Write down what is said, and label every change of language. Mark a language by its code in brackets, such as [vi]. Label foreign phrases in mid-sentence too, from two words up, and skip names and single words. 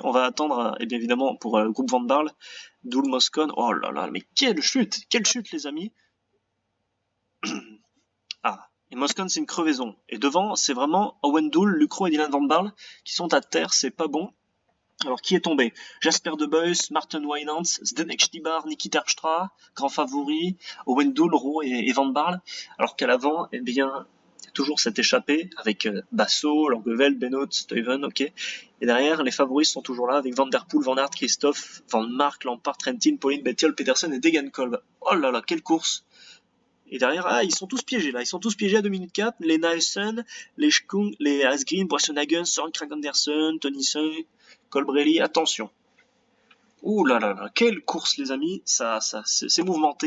[fr] On va attendre, et bien évidemment, pour le groupe Van Barle, Doul Moscone. Oh là là, mais quelle chute, les amis. Et Moscone, c'est une crevaison. Et devant, c'est vraiment Owen Doul, Lucro et Dylan Van Barle qui sont à terre, c'est pas bon. Alors, qui est tombé? Jasper De Buys, Martin Wynants, Zdenek Stibar, Niki Terpstra, grand favori, Owen Doul, Rowe et Van Barle. Alors qu'à l'avant, toujours cette échappée avec Basso, Langeveld, Benoît, Stuyven, ok. Et derrière, les favoris sont toujours là avec Van Der Poel, Van Aert, Christophe, Van Mark, Lampard, Trentin, Pauline, Bettiol, Petersen et Degenkolb. Oh là là, quelle course! Et derrière, ils sont tous piégés là, ils sont tous piégés à 2 minutes 4, les Nielsen, les Schkung, les Asgreen, Boissenhagen, Søren Kragh Andersen, Tonyssen, Colbrelli, attention. Ouh là là là, quelle course les amis, c'est mouvementé.